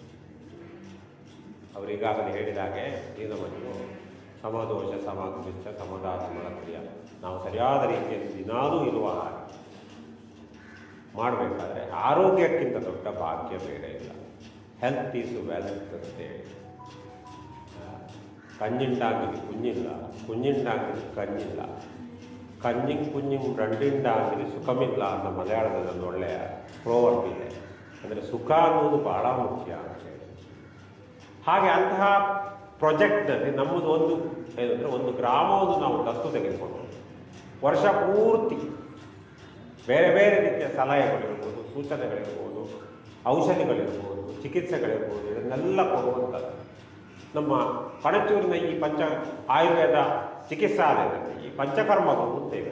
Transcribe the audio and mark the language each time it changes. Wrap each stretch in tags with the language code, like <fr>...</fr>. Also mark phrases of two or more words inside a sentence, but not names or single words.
<kn>ಅವರಿಗಾಗಲೇ ಹೇಳಿದ ಹಾಗೆ ದೀನಮಂಜು ಸಮದೋಷ ಸಮಾಗಮಿಷ್ಟ ಸಮದಾತ್ಮನ ಕ್ರಿಯ, ನಾವು ಸರಿಯಾದ ರೀತಿಯಲ್ಲಿ ದಿನಾಲೂ ಇರುವ ಹಾಗೆ ಮಾಡಬೇಕಾದ್ರೆ ಆರೋಗ್ಯಕ್ಕಿಂತ ದೊಡ್ಡ ಭಾಗ್ಯ ಬೇರೆ ಇಲ್ಲ.</kn> <en>health is wealth ಅಂತೇಳಿ.</en> <ml>കഞ്ഞിണ്ടാങ്കിൽ കുഞ്ഞില്ല, കുഞ്ഞിണ്ടാങ്കിൽ കഞ്ഞില്ല, കഞ്ഞിയും കുഞ്ഞും രണ്ടുണ്ടാങ്കിൽ ಸುಖಮಿಲ್ಲ</ml> <kn>ಅನ್ನೋ ಮಲಯಾಳದಲ್ಲಿ ಒಂದು ಒಳ್ಳೆಯ ಪ್ರೋವರ್ಬ್ ಇದೆ. ಅಂದರೆ ಸುಖ ಅನ್ನೋದು ಭಾಳ ಮುಖ್ಯ ಅಂತ ಹೇಳಿ. ಹಾಗೆ ಅಂತಹ ಪ್ರಾಜೆಕ್ಟ್ನಲ್ಲಿ ನಮ್ಮದು ಒಂದು ಏನಂದರೆ, ಒಂದು ಗ್ರಾಮವನ್ನು ನಾವು ದತ್ತು ತೆಗೆದುಕೊಂಡು ವರ್ಷ ಪೂರ್ತಿ ಬೇರೆ ಬೇರೆ ರೀತಿಯ ಸಲಹೆಗಳಿರ್ಬೋದು, ಸೂಚನೆಗಳಿರ್ಬೋದು, ಔಷಧಿಗಳಿರ್ಬೋದು, ಚಿಕಿತ್ಸೆಗಳಿರ್ಬೋದು, ಇದನ್ನೆಲ್ಲ ಕೊಡುವಂಥದ್ದು ನಮ್ಮ ಕಣಚೂರಿನ ಈ ಆಯುರ್ವೇದ ಚಿಕಿತ್ಸಾಲಯದಲ್ಲಿ ಈ ಪಂಚಕರ್ಮಗಳು ಅಂತ ಇವೆ.</kn>